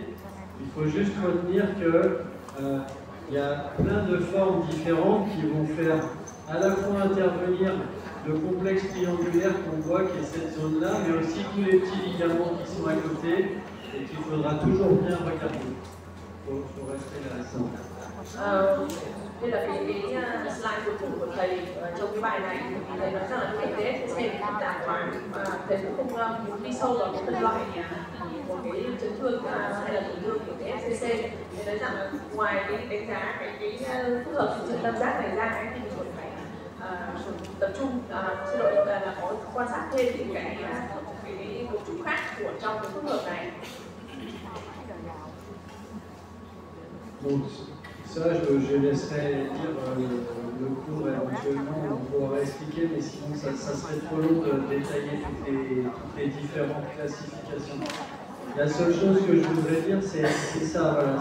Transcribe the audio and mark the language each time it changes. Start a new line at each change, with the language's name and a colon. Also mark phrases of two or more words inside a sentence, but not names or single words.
French: Il faut juste retenir qu'il y a plein de formes différentes qui vont faire à la fois intervenir le complexe triangulaire qu'on voit qui est cette zone-là, mais aussi tous les petits ligaments qui sont à côté et qu'il faudra toujours bien regarder. Il faut rester là.
Vietnamese: Đây là cái slide cuối cùng của thầy trong cái bài này, thì thầy nói rằng là cái TFCC thì phức tạp quá và thầy cũng không muốn đi sâu vào cái phân loại của cái chấn thương hay là tổn thương của TFCC. Thầy nói rằng là ngoài cái đánh giá cái phức hợp sự tam giác này ra thì mình còn phải tập trung là có quan sát thêm những cái cấu trúc khác của trong cái phức hợp này.
French: Ça, je laisserai dire le cours éventuellement, on pourra expliquer, mais sinon ça serait trop long de détailler toutes les différentes classifications. La seule chose que je voudrais dire, c'est ça, voilà.